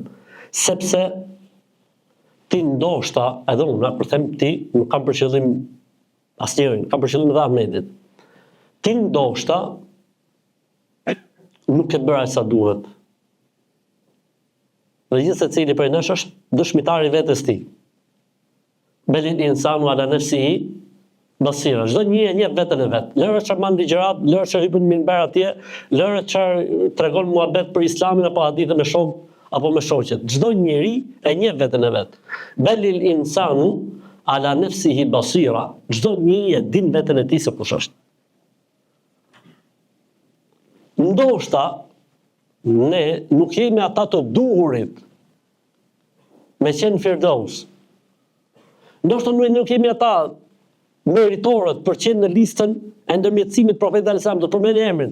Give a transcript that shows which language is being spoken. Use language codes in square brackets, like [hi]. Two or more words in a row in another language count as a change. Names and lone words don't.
[sq] Sepse ti ndoshta, edhe unë, për them ti, nuk kam për qëllim asnjërin, kam për qëllim edhe Ahmedit. Ti ndoshta nuk e bëra sa duhet. Dhe gjithë secili prej nesh është dëshmitar i vetes tij. [ar] بل الإنسان على نفسه بصيرة. [sq] Çdo njeri e njeh veten e vet. Lëre çfarë mban ligjërat, lëre çfarë hypën minber atje, lëre çfarë tregon muhabet për Islamin apo hadithe me shok apo me shoqet. Çdo njeri e njeh veten e vet. [ar] بل الإنسان على نفسه بصيرة. [sq] Çdo njeri e din veten e tij se kush është. Ndoshta ne nuk jemi ata të duhurit me qenë Firdaus. Ndoshta nuk jemi ata meritorët për qenë në listën e ndërmjetësimit profetit [ar] عليه السلام, [sq] do të përmendë emrin.